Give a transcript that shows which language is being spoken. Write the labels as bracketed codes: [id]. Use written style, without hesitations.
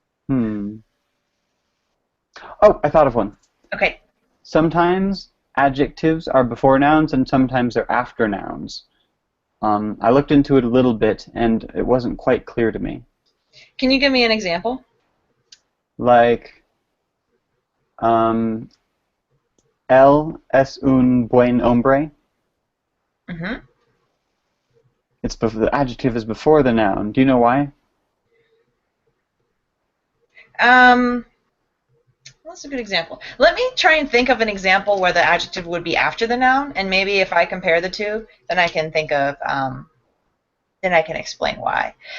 [en] Oh, I thought of one. Okay. Sometimes adjectives are before nouns, and sometimes they're after nouns. I looked into it a little bit, and it wasn't quite clear to me. Can you give me an example? [es] Like, él es un buen hombre. [en] Mm-hmm. The adjective is before the noun. Do you know why? That's a good example. Let me try and think of an example where the adjective would be after the noun, and maybe if I compare the two, then I can think of, then I can explain why.